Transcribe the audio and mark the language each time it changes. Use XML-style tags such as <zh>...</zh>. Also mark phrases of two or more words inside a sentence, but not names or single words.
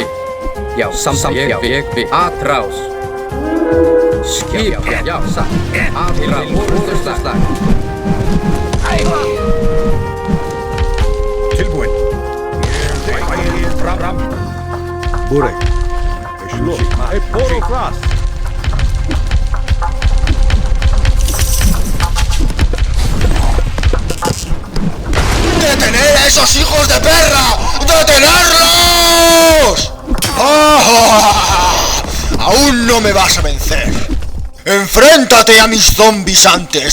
<is>Já, samþykkt. Atrás. Skip. Já, atrás. Orðuslag. Tilbúin. Fram. Burek. Poro fras.</is> <es>¡Detener a esos hijos de perra! ¡Detenerlos! ¡Ah! ¡Aún no me vas a vencer! ¡Enfréntate a mis zombies antes!</es>